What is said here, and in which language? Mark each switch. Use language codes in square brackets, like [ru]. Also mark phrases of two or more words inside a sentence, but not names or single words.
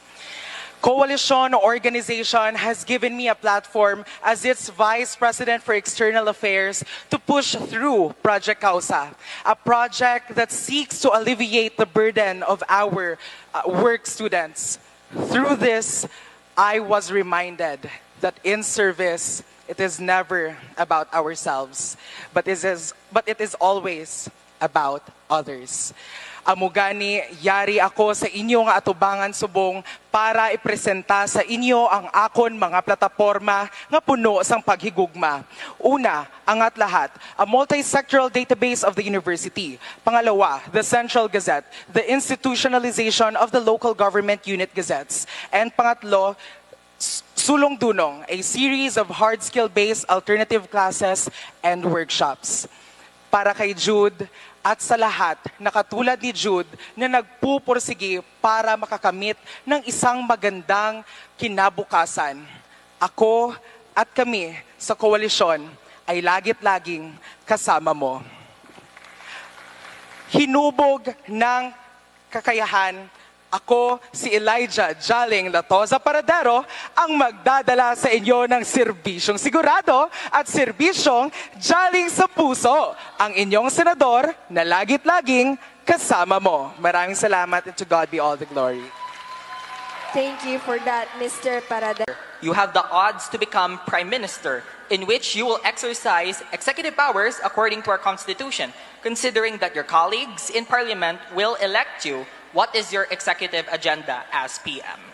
[en] Coalition Organization has given me a platform as its Vice President for External Affairs to push through Project Causa, a project that seeks to alleviate the burden of our work students. Through this, I was reminded that in service, it is never about ourselves, but it is always about others. [hil] Amugani, yari ako sa inyong atubangan subong para ipresenta sa inyo ang akon mga plataporma nga puno sang paghigugma. [en] Una, angat lahat, a multi-sectoral database of the university. Pangalawa, the Central Gazette, the institutionalization of the local government unit gazettes. [tl] And pangatlo, Sulong Dunong, [en] a series of hard skill-based alternative classes and workshops. [tl] Para kay Jude, at sa lahat na katulad ni Jude na nagpupursige para makakamit ng isang magandang kinabukasan. Ako at kami sa koalisyon ay lagit-laging kasama mo. Hinubog ng kakayahan, ako, si Elijah Jaling Latoza Paradero, ang magdadala sa inyo ng serbisyong sigurado at serbisyong jaling sa puso. Ang inyong senador na lagit-laging kasama mo. Maraming salamat, [en] and to God be all the glory. Thank you for that, Mr. Paradero. You have the odds to become Prime Minister, in which you will exercise executive powers according to our Constitution. Considering that your colleagues in Parliament will elect you, what is your executive agenda as PM?